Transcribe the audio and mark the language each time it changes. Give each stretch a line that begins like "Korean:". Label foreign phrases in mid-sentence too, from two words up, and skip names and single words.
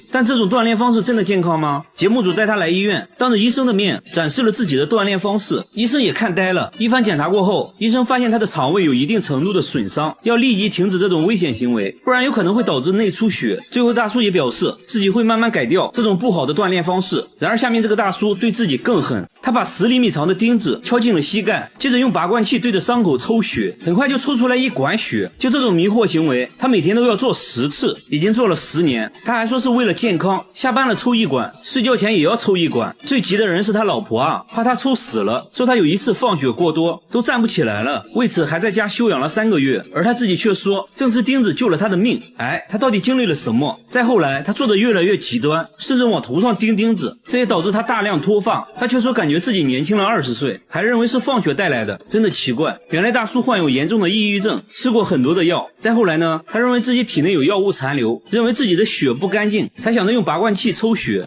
Chinese: 但這種鍛鍊方式真的健康嗎？節目組帶他來醫院，當着醫生的面展示了自己的鍛鍊方式，醫生也看呆了。一番檢查過後，醫生發現他的腸胃有一定程度的損傷，要立即停止這種危險行為，不然有可能會導致內出血。最後大叔也表示自己會慢慢改掉這種不好的鍛鍊方式。然而下面這個大叔對自己更狠，他把10厘米長的釘子敲進了膝蓋，接着用拔罐器對着傷口抽血，很快就抽出來一管血。就這種迷惑行為，他每天都要做10次，已經做了10年。他還說是為了健康，下班了抽一管，睡覺前也要抽一管。最急的人是他老婆啊，怕他抽死了，說他有一次放血過多都站不起来了，為此還在家休養了3個月，而他自己卻說正是釘子救了他的命。他到底經歷了什麼？再後來他做得越來越極端，甚至往頭上釘子，這也導致他大量脫髮。他卻說感覺自己年輕了20歲，還認為是放血帶來的，真的奇怪。原來大叔患有嚴重的抑鬱症，吃過很多的藥。再後來呢，他認為自己體內有藥物殘留，認為自己的血不乾淨，才想着用拔罐器抽血。